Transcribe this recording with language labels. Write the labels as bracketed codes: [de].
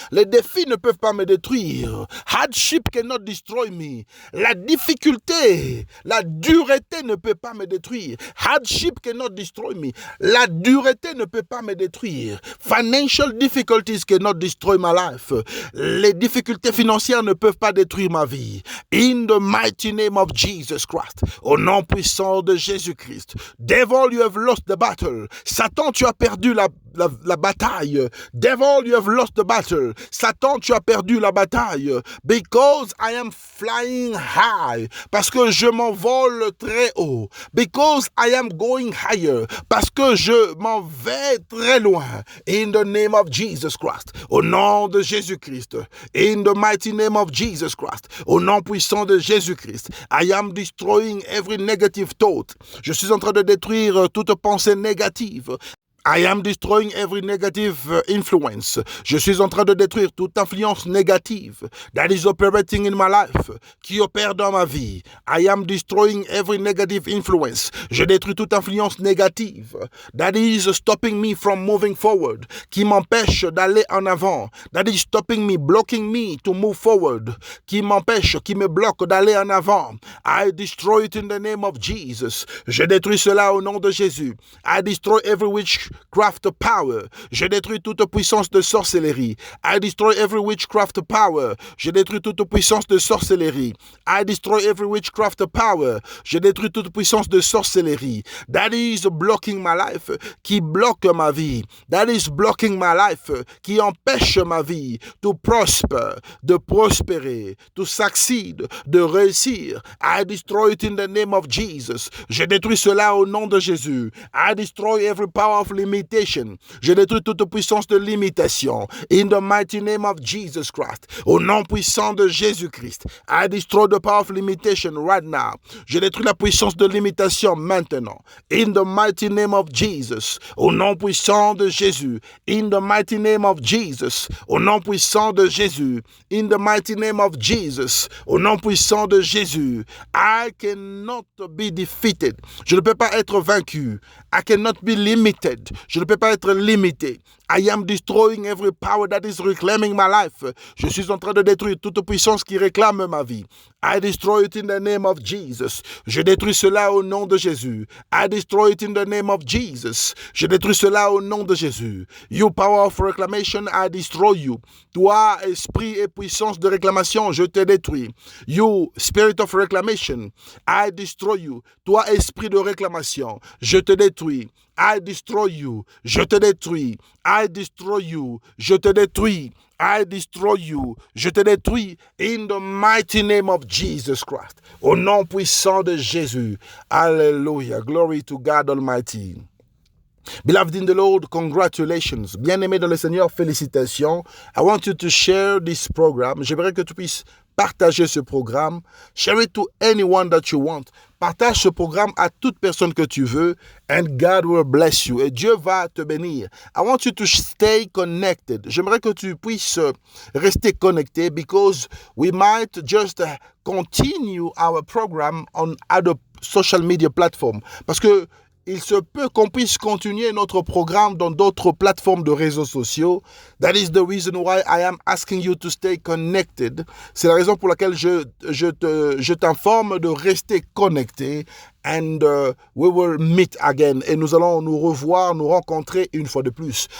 [fr] Les défis ne peuvent pas me détruire. [en] Hardship cannot destroy me. [fr] La difficulté, la dureté ne peut pas me détruire. [en] Hardship cannot destroy me. [fr] La dureté ne peut pas me détruire. [en] Financial difficulties cannot destroy my life. [fr] Les difficultés financières ne peuvent pas détruire ma vie. [en] In the mighty name of Jesus Christ. [fr] Au nom puissant de Jésus-Christ. [en] Devil, you have lost the battle. [fr] Satan, tu as perdu la bataille. [en] Devil, you have lost the battle. [fr] Satan, tu as perdu la bataille. [en] Because I am flying high. [fr] Parce que je m'envole très haut. [en] Because I am going higher. [fr] Parce que je m'en vais très loin. [en] In the name of Jesus Christ. [fr] Au nom de Jésus-Christ. [en] In the mighty name of Jesus Christ. [fr] Au nom puissant de Jésus-Christ. [en] I am destroying every negative thought. [fr] Je suis en train de détruire toute pensée négative. [en] I am destroying every negative influence. [fr] Je suis en train de détruire toute influence négative [en] that is operating in my life, [fr] qui opère dans ma vie. [en] I am destroying every negative influence. [fr] Je détruis toute influence négative [en] that is stopping me from moving forward, [fr] qui m'empêche d'aller en avant. [en] That is stopping me, blocking me to move forward, [fr] qui m'empêche, qui me bloque d'aller en avant. [en] I destroy it in the name of Jesus. [fr] Je détruis cela au nom de Jésus. [en] I destroy every witch witchcraft power. [fr] Je détruis toute puissance de sorcellerie. [en] I destroy every witchcraft power. [fr] Je détruis toute puissance de sorcellerie. [en] I destroy every witchcraft power. [fr] Je détruis toute puissance de sorcellerie. [en] That is blocking my life, [fr] qui bloque ma vie. [en] That is blocking my life, [fr] qui empêche ma vie [en] to prosper, [fr] de prospérer, [en] to succeed, [fr] de réussir. [en] I destroy it in the name of Jesus. [fr] Je détruis cela au nom de Jésus. [en] I destroy every power of limitation. [fr] Je détruis toute puissance de limitation. [en] In the mighty name of Jesus Christ. [fr] Au nom puissant de Jésus-Christ. [en] I destroy the power of limitation right now. [fr] Je détruis la puissance de limitation maintenant. [en] In the mighty name of Jesus. [fr] Au nom puissant de Jésus. [en] In the mighty name of Jesus. [fr] Au nom puissant de Jésus. [en] In the mighty name of Jesus. [fr] Au nom puissant de Jésus. [en] I cannot be defeated. [fr] Je ne peux pas être vaincu. [en] I cannot be limited. [fr] Je ne peux pas être limité. [en] I am destroying every power that is reclaiming my life. [fr] Je suis en train de détruire toute puissance qui réclame ma vie. [en] I destroy it in the name of Jesus. [fr] Je détruis cela au nom de Jésus. [en] I destroy it in the name of Jesus. [fr] Je détruis cela au nom de Jésus. [en] You power of reclamation, I destroy you. [fr] Toi, esprit et puissance de réclamation, je te détruis. [en] You, spirit of reclamation, I destroy you. [fr] Toi, esprit de réclamation, je te détruis. [en] I destroy you. [fr] Je te détruis. [en] I destroy you. Je te détruis. I destroy you. [fr] Je te détruis [en] in the mighty name of Jesus Christ. [fr] Au nom puissant de Jésus. [en] Hallelujah. Glory to God Almighty. Beloved in the Lord, congratulations. [fr] Bien-aimé dans le Seigneur, félicitations. [en] I want you to share this program. [fr] J'aimerais que tu puisses partager ce programme. [en] Share it to anyone that you want. [fr] Partage ce programme à toute personne que tu veux. [en] And God will bless you. [fr] Et Dieu va te bénir. [en] I want you to stay connected. [fr] J'aimerais que tu puisses rester connecté [en] because we might just continue our program on other social media platforms. [fr] Parce que il se peut qu'on puisse continuer notre programme dans d'autres plateformes de réseaux sociaux. [en] That is the reason why I am asking you to stay connected. [fr] C'est la raison pour laquelle je t'informe de rester connecté. [en] And we will meet again. [fr] Et nous allons nous revoir, nous rencontrer une fois de plus.